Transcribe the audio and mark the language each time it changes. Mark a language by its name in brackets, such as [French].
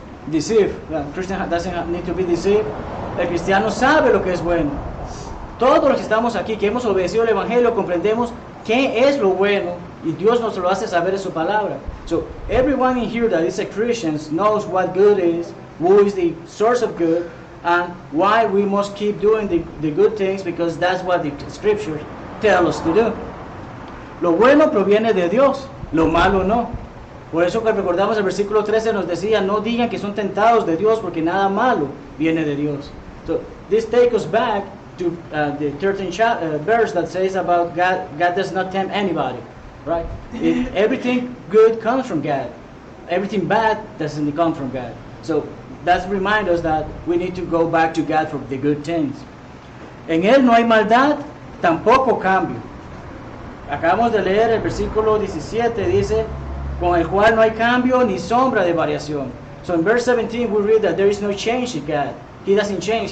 [English] Deceive. Christian doesn't need to be deceived. [Spanish] El cristiano sabe lo que es bueno. Todos los que estamos aquí, que hemos obedecido el Evangelio, comprendemos qué es lo bueno y Dios nos lo hace saber en su palabra. [English] So everyone in here that is a Christian knows what good is, who is the source of good, and why we must keep doing the good things, because that's what the scriptures tell us to do. [Spanish] Lo bueno proviene de Dios, lo malo no. Por eso que recordamos el versículo 13 nos decía, no digan que son tentados de Dios, porque nada malo viene de Dios. [English] So this takes us back to the 13th verse that says about God does not tempt anybody, right? Everything good comes from God. Everything bad doesn't come from God. So that reminds us that we need to go back to God for the good things. [Spanish] En Él no hay maldad, tampoco cambio. Acabamos de leer el versículo 17, dice, con el cual no hay cambio ni sombra de variación. [English] So in verse 17 we read that there is no change in God. He doesn't change.